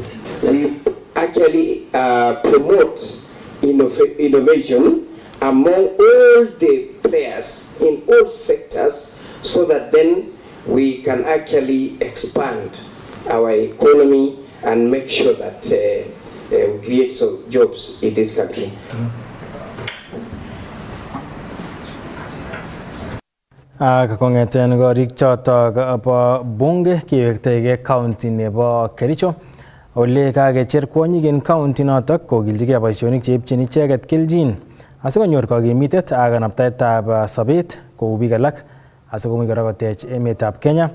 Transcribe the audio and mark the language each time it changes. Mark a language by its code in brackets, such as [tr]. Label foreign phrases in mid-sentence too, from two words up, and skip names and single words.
[en] We actually promote innovation among all the players in all sectors, so that then we can actually expand our economy and make sure that we create some jobs in this country. [sgc] Ak kong'eten korik chotok bo bunge kiwektege county nebo Kericho ole kakecher kwonyik en county notok kokiljigei boisionik cheipchin icheket keljin asikonyor kakimitet ak kanaptaetab sobet kou biik alak asikomuch kora kotech emetab Kenya.